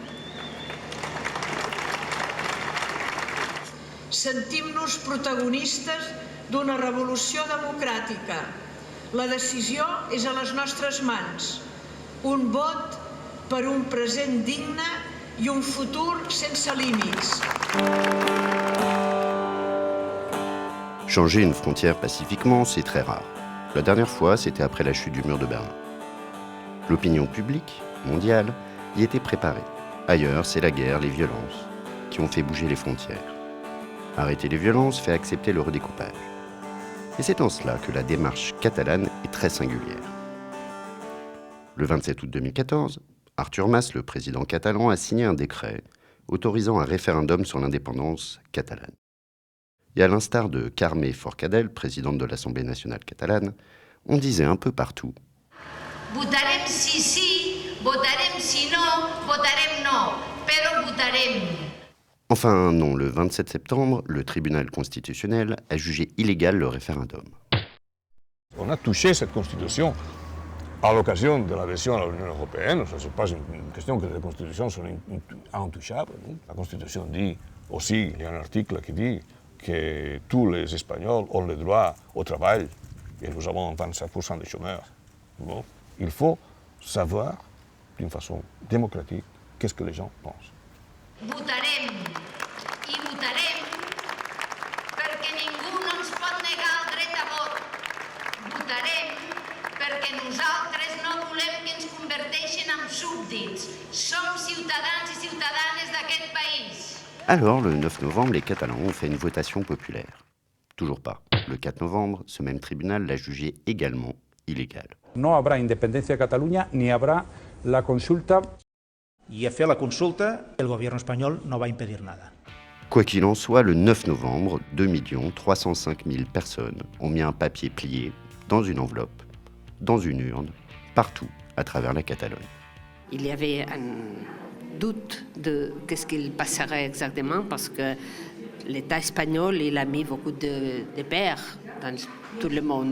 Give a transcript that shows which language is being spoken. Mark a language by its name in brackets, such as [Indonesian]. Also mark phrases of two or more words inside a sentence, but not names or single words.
[Catalan] Sentim-nos protagonistes d'una revolució democràtica. La decisió és a les nostres mans. Un vot per un present digne i un futur sense límits. [French] Changer une frontière pacifiquement, c'est très rare. La dernière fois, c'était après la chute du mur de Berlin. L'opinion publique, mondiale, y était préparée. Ailleurs, c'est la guerre, les violences, qui ont fait bouger les frontières. Arrêter les violences fait accepter le redécoupage. Et c'est en cela que la démarche catalane est très singulière. Le 27 août 2014, Artur Mas, le président catalan, a signé un décret autorisant un référendum sur l'indépendance catalane. Et à l'instar de Carme Forcadell, présidente de l'Assemblée nationale catalane, on disait un peu partout « [Catalan] Votarem si sí, votarem si no, votarem no, però votarem ». [French] Enfin non, le 27 septembre, le tribunal constitutionnel a jugé illégal le référendum. On a touché cette constitution à l'occasion de l'adhésion à l'Union européenne. Ce n'est pas une question que les constitutions sont intouchables. La constitution dit aussi, il y a un article qui dit que tous les Espagnols ont le droit au travail et nous avons 25% de chômeurs. Bon, il faut savoir, d'une façon démocratique, qu'est-ce que les gens pensent. [Catalan] Votarem i votarem perquè ningú no ens pot negar el dret a vot. Votarem perquè nosaltres no volem que ens converteixin en súbdits. Som ciutadans i ciutadanes d'aquest país. [French] Alors, le 9 novembre, les Catalans ont fait une votation populaire. Toujours pas. Le 4 novembre, ce même tribunal l'a jugé également illégal. [Spanish] No habrá independencia de Cataluña ni habrá la consulta. Y hacer la consulta, el gobierno español no va a impedir nada. [French] Quoi qu'il en soit, le 9 novembre, 2 305 000 personnes ont mis un papier plié dans une enveloppe, dans une urne, partout à travers la Catalogne. Il y avait un doute de qu'est-ce qu'il passerait exactement parce que l'État espagnol, il a mis beaucoup de peurs dans tout le monde.